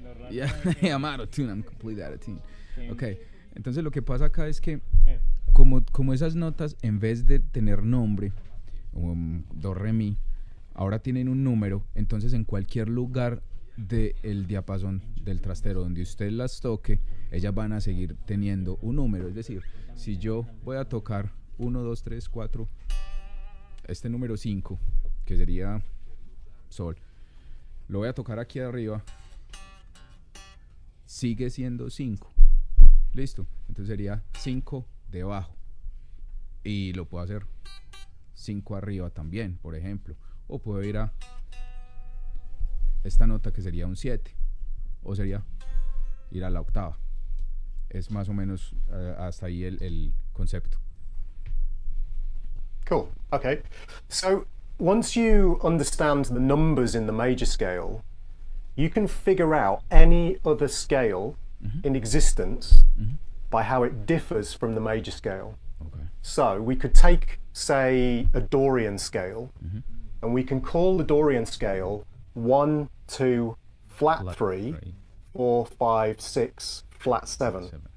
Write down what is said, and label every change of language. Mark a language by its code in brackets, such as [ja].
[en] Yeah, I'm out of tune, I'm completely out of tune. [es] Okay, entonces lo que pasa acá es que como esas notas en vez de tener nombre, do, re, mi, ahora tienen un número, entonces en cualquier lugar del diapasón del trastero donde usted las toque, ellas van a seguir teniendo un número. Es decir, si yo voy a tocar 1, 2, 3, 4, este número 5, que sería sol, lo voy a tocar aquí arriba, sigue siendo 5. Listo, entonces sería 5 debajo, y lo puedo hacer 5 arriba también, por ejemplo, o puedo ir a esta nota que sería un 7, o sería ir a la octava. Es más o menos hasta ahí el concepto. [en] Cool. Okay. So once you understand the numbers in the major scale, you can figure out any other scale in existence by how it differs from the major scale. Okay. So we could take, say, a Dorian scale, and we can call the Dorian scale 1, 2, flat 3, 4, 5, 6, flat 7.